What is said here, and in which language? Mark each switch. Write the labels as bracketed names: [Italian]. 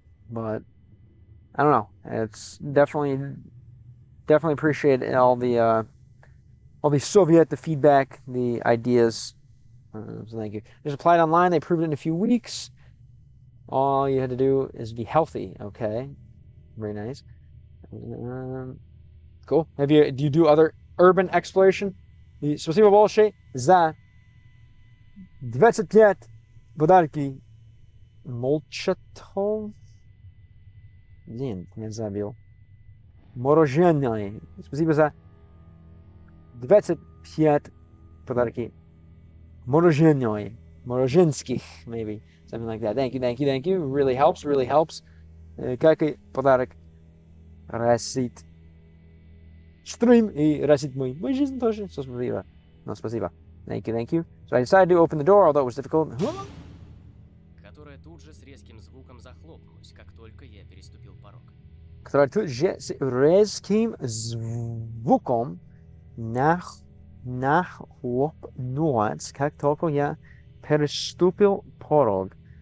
[English] But I don't know. It's definitely appreciate all the Soviet, the feedback, the ideas. So thank you. Just applied online. They proved it in a few weeks. All you had to do is be healthy. Okay, very nice. Cool. Do you do other urban exploration? [Russian] Спасибо большое за 25 подарки. Молчатов. Блин, я забил. Мороженое. Спасибо за 25 подарки. Мороженое. Мороженских, [English] maybe. Something like that. Thank you. Really helps. [Russian] Как и подарок расит стрим и расит мой жизнь тоже. Спасибо. [English] No, [Russian] спасибо. [English] Thank you. So I decided to open the door, although it was difficult. [Russian] Которая тут же с резким звуком захлопнулась, как только я переступил порог. Которая тут же с резким звуком нахлопнулась, как только я переступил порог.